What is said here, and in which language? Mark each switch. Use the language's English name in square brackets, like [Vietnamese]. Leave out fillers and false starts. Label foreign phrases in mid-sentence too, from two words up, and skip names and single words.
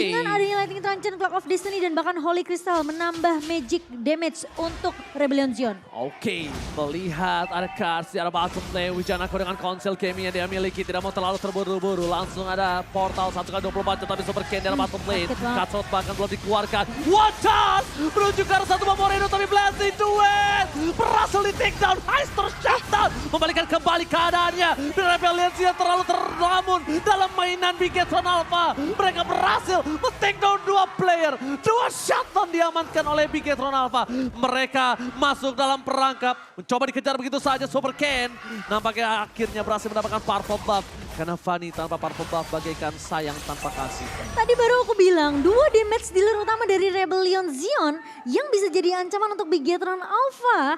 [Indonesian] Dengan adanya Lightning Truncheon, Clock of Destiny dan bahkan Holy Crystal menambah [English] magic damage [Indonesian] untuk Rebellion Zion. Oke, melihat ada cards di arah [English] bottom lane. [Indonesian] Wijanarko dengan konsel gaming yang dia miliki tidak mau terlalu terburu-buru. Langsung ada portal 1x24 tapi Superken di arah [English] bottom lane. [Indonesian] Cutthroat bahkan belum dikeluarkan. [English] Watch out! [Indonesian] Menuju ke arah satu Moreno tapi Blessing duet! Berhasil di [English] take down, [Indonesian] Heist tershutdown. Membalikan kembali keadaannya. Rebellion Zion terlalu terlamun dalam mainan Bigetron Alpha. Mereka berhasil men- [English] take down [Indonesian] 2 player. 2 shutdown diamankan oleh Bigetron Alpha. Mereka masuk dalam perangkap. Mencoba dikejar begitu saja Superken. Nampaknya akhirnya berhasil mendapatkan [English] purple buff. [Indonesian] Karena Fanny tanpa [English] purple buff [Indonesian] bagaikan sayang tanpa kasih. Tadi baru aku bilang 2 [English] damage dealer [Indonesian] utama dari Rebellion Zion yang bisa jadi ancaman untuk Bigetron Alpha.